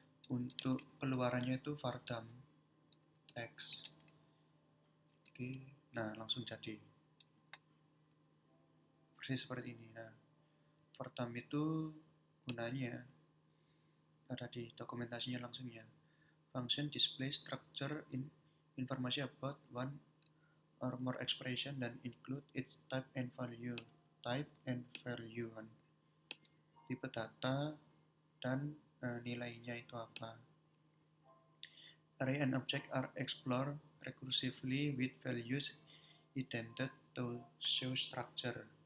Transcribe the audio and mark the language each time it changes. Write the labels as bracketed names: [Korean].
[Indonesian] Untuk keluarannya itu vardam text. Oke, nah langsung jadi persis seperti ini. Nah, vardam itu gunanya ada di dokumentasinya langsung ya. [English] Function display structure information about one or more expression dan include its type and value. [Indonesian] Tipe data dan nilainya itu apa. [English] Array and object are explored recursively with values intended to show structure.